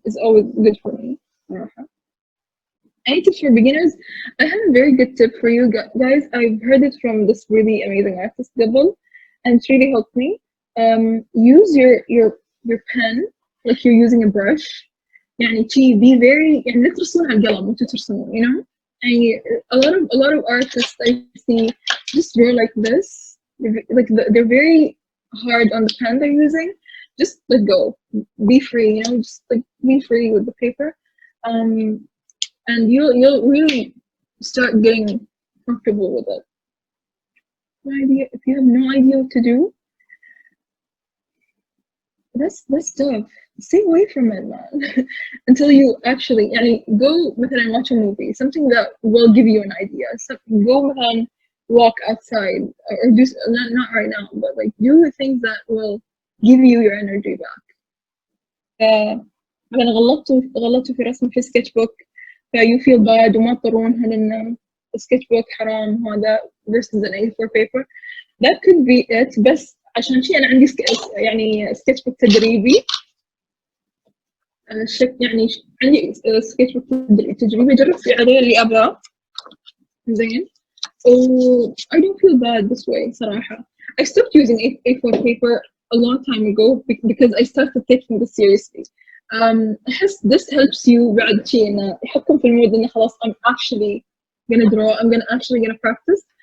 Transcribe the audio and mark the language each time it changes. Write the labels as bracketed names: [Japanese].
[English] Is always good for me. Any tips for beginners? I have a very good tip for you guys. I've heard it from this really amazing artist, Double, and it's really helped me. Use your pen like you're using a brush. [Arabic] يعني [English] be very [Arabic] يعني لا ترسمون على القلم وانتوا ترسمون, [English] you know. [Arabic] يعني [English] a lot of artists I see just draw like this. They're very hard on the pen they're using. Just let go. Be free, you know. Just like be free with the paper. And you'll really start getting comfortable with it. No idea if you have no idea what to do. That's tough. Stay away from it, man. Until you actually go [Arabic] مثلا [English] watch a movie, something that will give you an idea. So go [Arabic] مثلا [English] walk outside or do not right now, but like do the things that will give you your energy back. [Arabic] أنا غلطت في رسم في سكتش بوك. [English] You feel bad [Arabic] وما تضطرونها لأن [English] sketch book [Arabic] حرام هذا [English] versus an A4 paper. That could be it. [Arabic] بس عشان شيء أنا عندي sketch book تدريبي. يعني عندي sketch book تدريبي أجرب في عليه اللي أبغاه. زين. [English] I don't feel bad this way [Arabic] صراحة. [English] I stopped using A4 paper a long time ago because I started taking this seriously. [Arabic] أحس [English] this helps you [Arabic] بعد شيء إنه يحطكم في المود إنه خلاص [English] I'm actually gonna draw, I'm actually gonna practice.